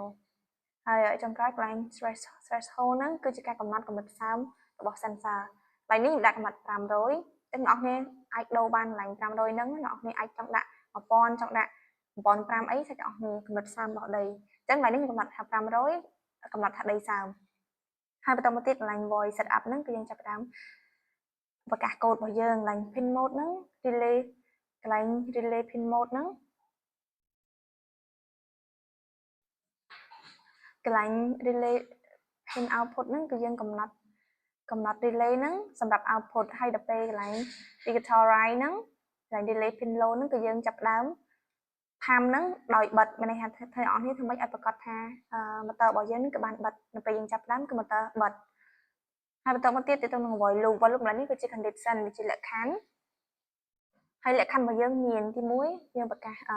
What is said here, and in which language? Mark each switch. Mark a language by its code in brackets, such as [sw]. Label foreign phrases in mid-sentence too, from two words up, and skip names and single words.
[km] ហើយចុងក្រោយកន្លែង threshold ហ្នឹងគឺជាការកំណត់កម្រិតផ្សើមរបស់ sensor កន្លែងនេះខ្ញុំដាក់កម្រិត500ចឹងអ្នកនរអាចដូរបានកន្លែង500ហ្នឹងអ្នកនរអាចចង់ដាក់1000ចង់ដាក់ 1005អីសាច់អស់នេះកំណត់សើមរបស់ដីអញ្ចឹងឡើយនេះកំណត់ថា500កំណត់ថាដីសើមហើយបន្តមកទៀតកន្លែង [en] void setup [km] ហ្នឹងគឺយើងចាប់ផ្ដើមប្រកាសកូដរបស់យើងកន្លែង [en] pin mode [km] ហ្នឹង relay កន្លែង [en] relay pin mode [km] ហ្នឹង កន្លែង [en] relay pin output [km] ហ្នឹងគឺយើងកំណត់ relay ហ្នឹងសម្រាប់ output ហើយដល់ពេលកន្លែង [en] digital write [km] ហ្នឹងកន្លែង [en] relay pin load [km] ហ្នឹងគឺយើងចាប់ផ្ដើមផាំហ្នឹងដោយបិទមានន័យថាធ្វើអស់នេះធ្វើម៉េចឲ្យប្រកាសថា motor របស់យើងហ្នឹងគឺបានបិទនៅពេលយើងចាប់ផ្ដើមគឺ motor បិទហើយបន្តមកទៀតទៅនឹង [en] void loop [km] នេះគឺជា condition វាជាលក្ខខណ្ឌហើយលក្ខខណ្ឌរបស់យើងមានទី1យើងប្រកាស